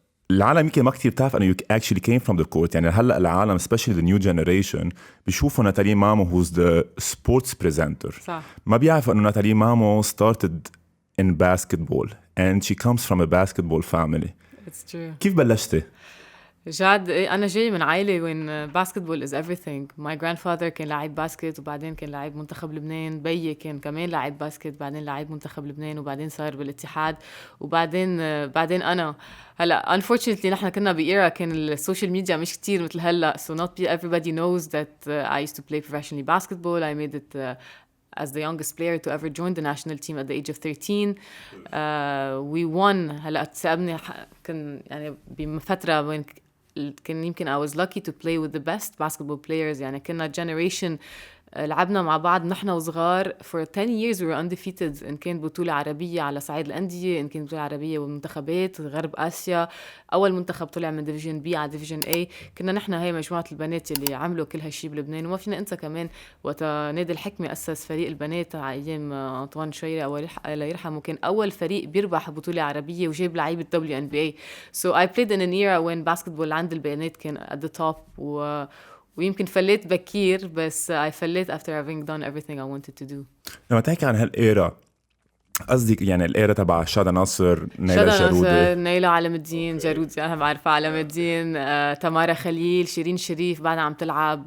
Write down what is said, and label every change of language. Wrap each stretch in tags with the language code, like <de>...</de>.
<ar>العالم يمكن ما كتير بتعرف أنه</ar> <en>you actually came from the court.</en> <ar>يعني هلأ العالم</ar> <en>especially the new generation بيشوفوا Natalie Mamo who's the sports presenter.</en> <ar>صح. ما بيعرفوا أنه</ar> <en>Natalie Mamo started in basketball and she comes from a basketball family. It's true.</en> <ar>كيف بلشتي؟ جاد، أنا جاي من عائلة</ar> <en>when basketball is everything. My grandfather</en> <ar>كان لاعب باسكت وبعدين كان لاعب منتخب لبنان. بيي كان كمان لاعب باسكت بعدين لاعب منتخب لبنان وبعدين صار بالاتحاد وبعدين أنا هلا unfortunately نحن كنا بإيرا كان السوشيال ميديا مش كتير مثل هلا,</ar> <en>so not everybody knows that I used to play professionally basketball. I made it as the youngest player to ever join the national team at the age of 13. We won.</en> <ar>هلا تسأبني كان يعني بفترة وين كان يمكن</ar> <en>I was lucky to play with the best basketball players.</en> <ar>يعني كنا generation لعبنا مع بعض نحن وصغار</ar> <en>for 10 years we were undefeated.</en> <ar>إن كانت بطولة عربية على صعيد الأندية, إن كانت بطولة عربية ومنتخبات غرب آسيا. أول منتخب طلع من ديفيجن بي على ديفيجن A. كنا نحن هاي مجموعة البنات اللي عملوا كل هالشي بلبنان. وما فينا أنسى كمان وقت نادي الحكمة أسس فريق البنات على أيام أنطوان شويري الله يرحمه, كان أول فريق بيربح بطولة عربية وجاب لعيبة WNBA.</ar> <en>So I played in an era when basketball</en> <ar>عند البنات كان</ar> <en>at the top</en> <ar>ويمكن فليت بكير بس</ar> <en>I فليت after having done everything I wanted to do.</en> <ar>لما تحكي عن هالإيرا قصدك يعني الإيرا تبع شادة ناصر, نيلة جارودة, نيلة علم الدين جارودة, أنا بعرف علم الدين, تمارا خليل, شيرين شريف بعدها عم تلعب.</ar>